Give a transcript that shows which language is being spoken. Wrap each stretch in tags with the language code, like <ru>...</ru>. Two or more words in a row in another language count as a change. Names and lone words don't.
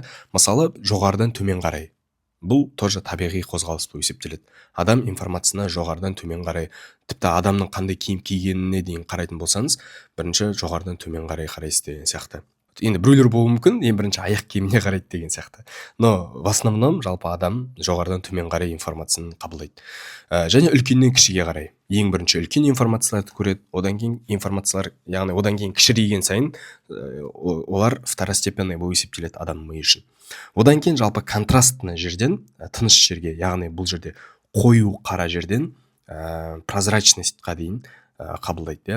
<kk>Мысалы, жоғарыдан төмен қарай. Бұл тоже табиғи қозғалыс болып есептеледі. Адам информацияны жоғарыдан төмен қарай, тіпті адамның қандай киім кигеніне дейін қарайтын болсаңыз, бірінші жоғарыдан төмен қарай қарайсыз деген сияқты. Енді біреулер болуы мүмкін, ең бірінші аяқ киіміне қарайды деген сияқты.</kk> <ru>Но в основном</ru> <kk>жалпы адам жоғарыдан төмен қарай информацияны қабылдайды. Және үлкеннен кішіге қарай. Ең бірінші үлкен информацияларды көреді, одан кейін информациялар, яғни одан кейін кішірейген сайын олар второстепенный болып есептеледі адамның миы үшін. Одан кейін жалпы контрастны жерден тыныш жерге, яғни бұл жерде қою қара жерден прозрачностьқа дейін қабылдайды.</kk>